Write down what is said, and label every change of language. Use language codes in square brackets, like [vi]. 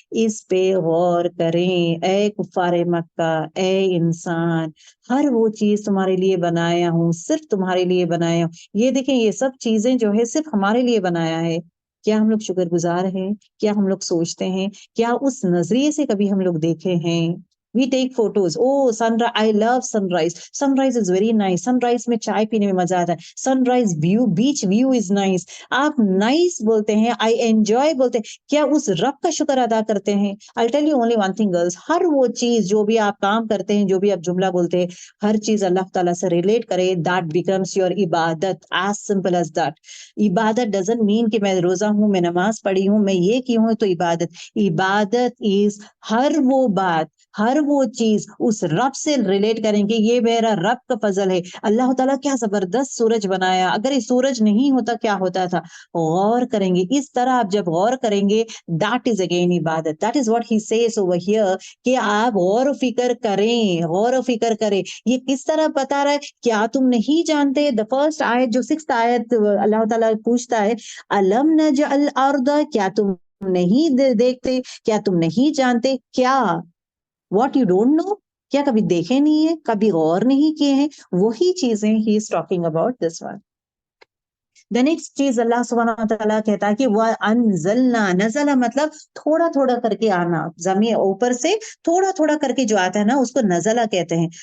[hi] इस पे गौर करें ए कुफारे मक्का, ए इंसान, हर वो चीज तुम्हारे लिए बनाया हूँ, सिर्फ तुम्हारे लिए बनाया हूँ। ये देखें, ये सब चीजें जो है सिर्फ हमारे लिए बनाया है। क्या हम लोग शुक्रगुजार हैं? क्या हम लोग सोचते हैं? क्या उस नजरिए से कभी हम लोग देखे हैं? [en] We take photos. Oh, sunrise! I love sunrise. Sunrise is very nice. [hi] Sunrise में चाय पीने में मजा आता है. [en] Sunrise view, beach view is nice. [hi] आप nice बोलते हैं, [en] I enjoy [hi] बोलते हैं. क्या उस रब का शुक्र अदा करते हैं? [en] I'll tell you only one thing, girls. [hi] हर वो चीज, जो भी आप काम करते हैं, जो भी आप जुमला बोलते हैं, हर चीज अल्लाह ताला से रिलेट करे, [en] that becomes your [hi] इबादत. [en] As simple as that. [hi] इबादत [en] doesn't mean [hi] कि मैं रोजा हूँ, मैं नमाज पढ़ी हूँ, मैं ये की हूँ तो इबादत। इबादत is हर वो बात, हर वो चीज उस रब से रिलेट करेंगे, ये मेरा रब का फजल है। अल्लाह ताला क्या जबरदस्त सूरज बनाया, अगर ये सूरज नहीं होता क्या होता था? गौर करेंगे। इस तरह आप जब गौर करेंगे, [en] that is again [hi] इबादत। [en] that is what he says over here, [hi] कि आप गौर फिक्र करें, गौर फिक्र करें। ये किस तरह बता रहा है? क्या तुम नहीं जानते? द फर्स्ट आयत, जो 6th आयत, अल्लाह ताला पूछता है, [ar] अलम नजअल अर्द, [hi] क्या तुम नहीं देखते, क्या तुम नहीं जानते? [en] क्या What you don't know? [hi] क्या कभी देखे नहीं है, कभी गौर नहीं किए हैं? वही चीजें [en] ही is talking about this one. The next चीज [hi] अल्लाह सुब्हानहू व तआला कहता है कि वह अनजलना, नजला मतलब थोड़ा थोड़ा करके आना, जमीन ऊपर से थोड़ा थोड़ा करके जो आता है ना, उसको नजला कहते हैं।